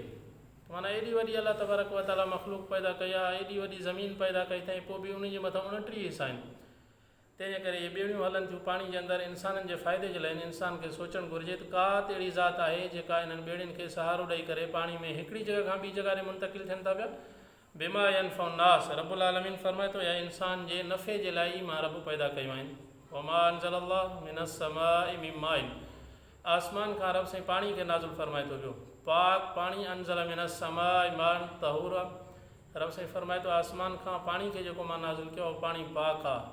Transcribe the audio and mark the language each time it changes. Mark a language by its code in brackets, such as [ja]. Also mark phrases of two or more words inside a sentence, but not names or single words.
[sd] माना एॾी वॾी [ar] الله تبارك وتعالى [sd] मख़लूक पैदा कई आहे, एॾी वॾी ज़मीन पैदा कई अथई, पोइ बि उन जे मथां 29 हिसा आहिनि। तंहिंजे करे इहे ॿेड़ियूं हलनि थियूं पाणी जे अंदरि, इंसाननि जे फ़ाइदे जे लाइ इंसान खे सोचणु घुरिजे त का त अहिड़ी ज़ात आहे जेका इन्हनि ॿेड़ियुनि खे सहारो ॾेई करे पाणी में हिकिड़ी जॻह खां ॿी जॻह ते मुंतक़िल थियनि था पिया। [ar] بما ينفع الناس, [sd] रब्बुल आलमीन फरमाए थो, या इंसान जे नफ़े जे लाइ मां रब पैदा कयूं आहिनि। [ar] وما أنزل الله من السماء من ماء, [sd] आसमान खां रब साईं पाणी खे नाज़िल फरमाए थो पियो, पाक पाणी, [ar] أنزل من السماء ماء طهورا, [sd] रब साईं फरमाए थो आसमान खां पाणी खे जेको मां नाज़िल कयो पाणी पाक आहे।